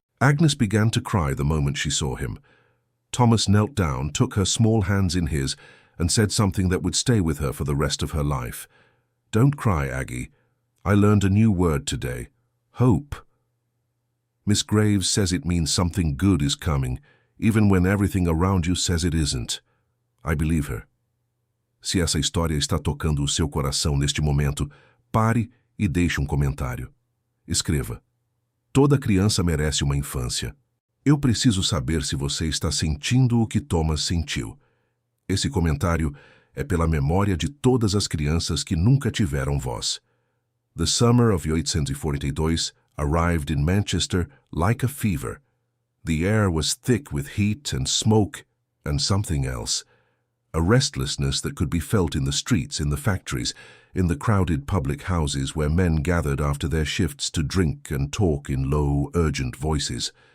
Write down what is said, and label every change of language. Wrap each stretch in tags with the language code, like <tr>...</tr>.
<en>Agnes began to cry the moment she saw him. Thomas knelt down, took her small hands in his, and said something that would stay with her for the rest of her life. "Don't cry, Aggie. I learned a new word today. Hope. Miss Graves says it means something good is coming, even when everything around you says it isn't. I believe her."</en> <pt>Se essa história está tocando o seu coração neste momento, pare e deixe um comentário. Escreva: "Toda criança merece uma infância. Eu preciso saber se você está sentindo o que Thomas sentiu. Esse comentário é pela memória de todas as crianças que nunca tiveram voz.</pt> <en>The summer of 1842 arrived in Manchester like a fever. The air was thick with heat and smoke and something else. A restlessness that could be felt in the streets, in the factories, in the crowded public houses where men gathered after their shifts to drink and talk in low, urgent voices.</en>